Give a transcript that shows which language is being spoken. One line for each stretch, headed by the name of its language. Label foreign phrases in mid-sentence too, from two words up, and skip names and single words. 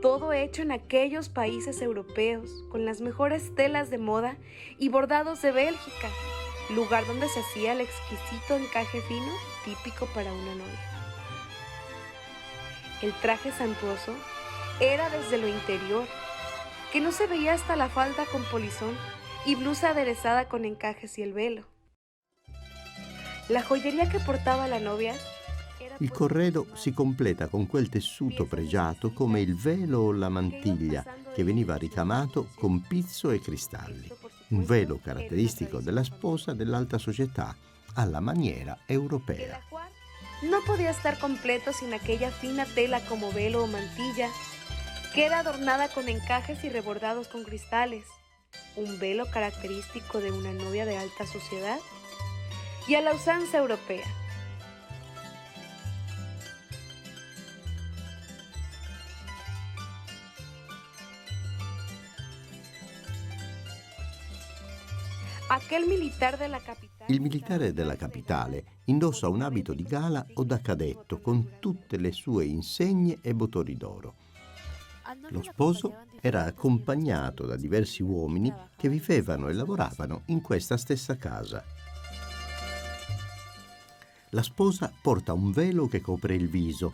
Spanish: todo hecho en aquellos países europeos, con las mejores telas de moda y bordados de Bélgica, lugar donde se hacía el exquisito encaje fino típico para una novia. El traje suntuoso era desde lo interior, que no se veía hasta la falda con polizón y blusa aderezada con encajes y el velo. La joyería
Italian: che portava
Spanish: la novia era
Italian: Il corredo si completa con quel tessuto pregiato come il velo o la mantiglia che veniva ricamato con pizzo e cristalli, un velo caratteristico della sposa dell'alta società alla maniera europea.
Spanish: no podía estar completo sin aquella fina tela como velo o mantilla, que era adornada con encajes y rebordados con cristales, un velo característico de una novia de alta sociedad y a la usanza europea. Aquel militar de la capital.
Italian: Il militare della capitale indossa un abito di gala o da cadetto con tutte le sue insegne e bottoni d'oro. Lo sposo era accompagnato da diversi uomini che vivevano e lavoravano in questa stessa casa. La sposa porta un velo che copre il viso.